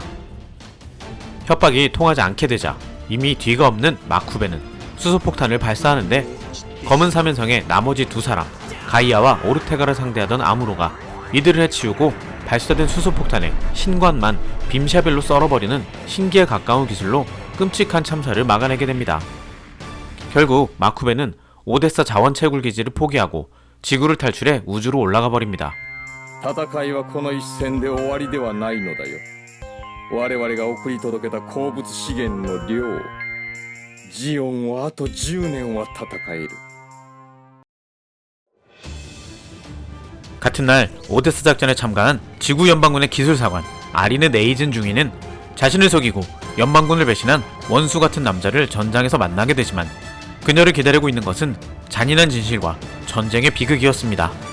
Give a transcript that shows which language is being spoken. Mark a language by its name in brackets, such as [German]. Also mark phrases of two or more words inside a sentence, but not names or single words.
[Korean] 협박이 통하지 않게 되자 이미 뒤가 없는 마쿠베는 수소폭탄을 발사하는데, 검은 사면성의 나머지 두 사람 가이아와 오르테가를 상대하던 아무로가 이들을 해치우고 발사된 수소폭탄의 신관만 빔샤벨로 썰어버리는 신기에 가까운 기술로 끔찍한 참사를 막아내게 됩니다. 결국 마쿠베는 오데사 자원채굴 기지를 포기하고 지구를 탈출해 우주로 올라가 버립니다. [Japanese] 戦いはこの一戦で終わりではないのだよ。我々が送り届けた鉱物資源の量、ジオンはあと10年は戦える。 [Korean] 같은 날 오데사 작전에 참가한 지구 연방군의 기술사관 아리네 네이즌 중위는 자신을 속이고 연방군을 배신한 원수 같은 남자를 전장에서 만나게 되지만 그녀를 기다리고 있는 것은 잔인한 진실과 전쟁의 비극이었습니다.